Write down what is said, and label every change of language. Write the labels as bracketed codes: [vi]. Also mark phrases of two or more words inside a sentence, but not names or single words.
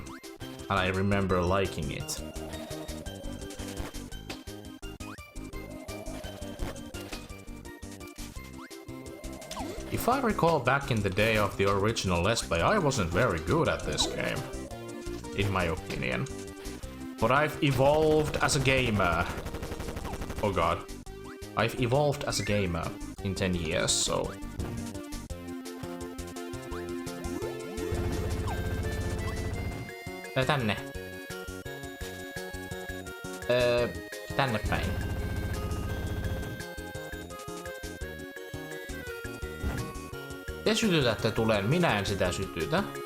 [en] And I remember liking it. If I recall back in the day of the original Let's Play, I wasn't very good at this game. In my opinion. But I've evolved as a gamer. Oh god. I've evolved as a gamer in 10 years, so... [fi] Tänne. Tänne päin. Te sytytätte tuleen, minä en sitä sytytä.